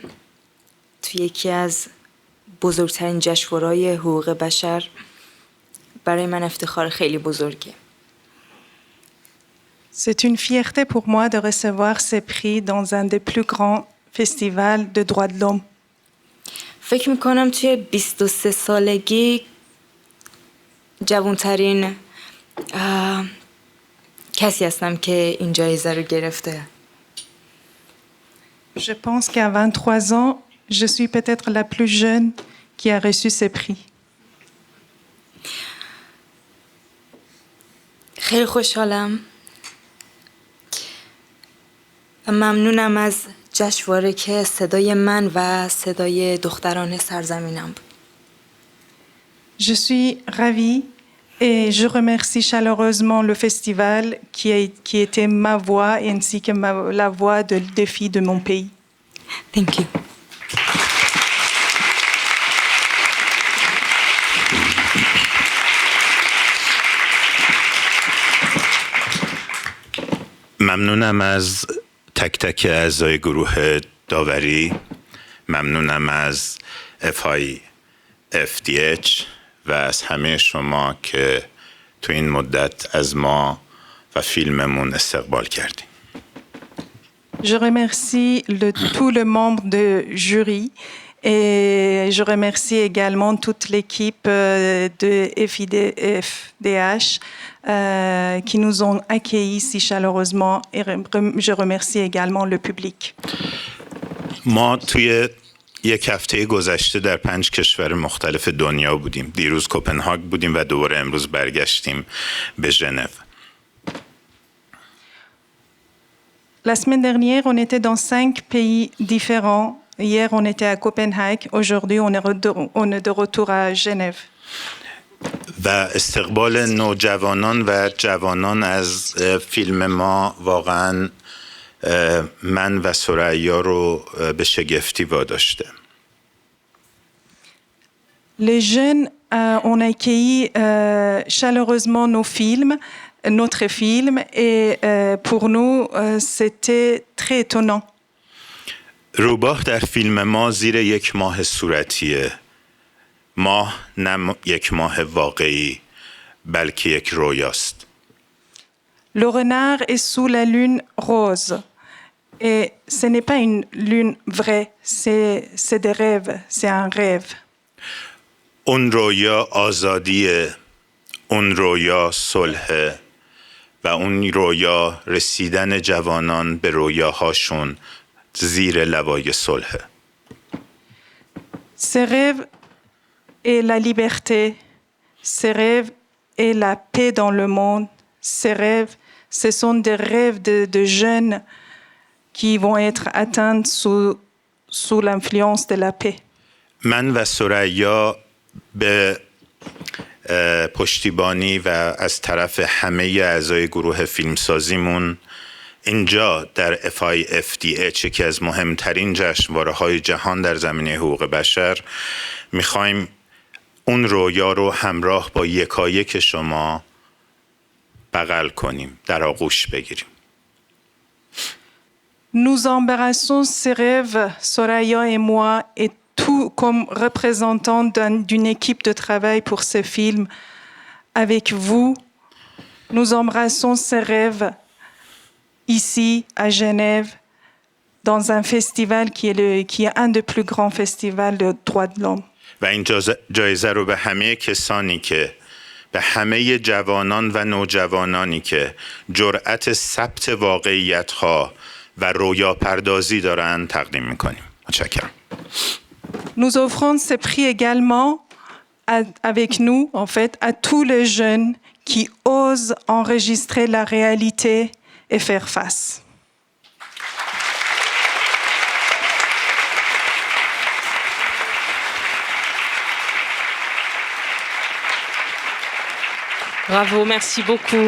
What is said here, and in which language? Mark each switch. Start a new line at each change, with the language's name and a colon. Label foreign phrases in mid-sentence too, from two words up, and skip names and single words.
Persian: توی یکی از بزرگترین جشنواره‌های حقوق بشر برای من افتخار خیلی بزرگه.
French: C'est une fierté pour moi de recevoir ces prix dans un des plus grands festivals de droits de l'homme.
Persian: فکر میکنم توی 23 سالگی جوانترین کسی هستم که این جایزه رو گرفته.
French: Je pense qu'à 23 ans, je suis peut-être la plus jeune qui a reçu ces prix.
Persian: خیلی خوشحالم. ممنونم از جشنواره که صدای من و صدای دختران سرزمینم بود.
French: Je suis ravie et je remercie chaleureusement le festival qui était ma voix ainsi que la voix des filles de mon pays.
English: Thank you.
Persian: ممنونم از تک تک اعضای گروه داوری، ممنونم از FDH و از همه شما که تو این مدت از ما و فیلممون استقبال کردیم.
French: Je remercie tous les membres du jury et je remercie également toute l'équipe de FIDH qui nous ont accueillis si chaleureusement et je remercie également le public.
Persian: ما توی یک هفته گذشته در 5 کشور مختلف دنیا بودیم. دیروز کوپنهاگ بودیم و دوباره امروز برگشتیم به ژنو.
French: La semaine dernière, on était dans 5 pays différents. Hier, on était à Copenhague. Aujourd'hui, on est de retour à Genève.
Persian: و استقبال نوجوانان و جوانان از فیلم ما واقعاً من و سریا رو به شگفتی واداشته.
French: Les jeunes ont accueilli chaleureusement notre film et pour nous c'était très étonnant.
Persian: روباه در فیلم ما زیر یک ماه صورتیه. ماه نه یک ماه واقعی بلکه یک رویاست.
French: Le renard est sous la lune rose. Et ce n'est pas une lune vraie, c'est des rêves, c'est un rêve.
Persian: اون رویا آزادیه، اون رویا صلحه و و اون رویا رسیدن جوانان به رویاهاشون زیر لوای صلح.
French: Ces rêves et la liberté, ces rêves et la paix dans le monde, ces rêves, ce sont des rêves de jeunes qui vont être atteints sous l'influence de la paix.
Persian: من و ثریا به پشتیبانی و از طرف همه اعضای گروه فیلمسازیمون اینجا در FIFDH یکی از مهمترین جشنواره‌های جهان در زمینه حقوق بشر میخوایم اون رویا رو همراه با یکایک شما بغل کنیم، در آغوش بگیریم.
French: Nous embrassons ces rêves, Soraya et moi, et tout comme représentants d'une équipe de travail pour ce film. Avec vous, nous embrassons ces rêves ici, à Genève, dans un festival qui est un des plus grands festivals de droits de l'homme.
Persian: و این جایزه رو به همه کسانی که به همه جوانان و نوجوانانی که جرأت ثبت واقعیت‌ها و رویا پردازی دارند تقدیم می‌کنیم. متشکرم.
French: Nous offrons ce prix également avec nous, en fait, à tous les jeunes qui osent enregistrer la réalité et faire face. Bravo, merci beaucoup.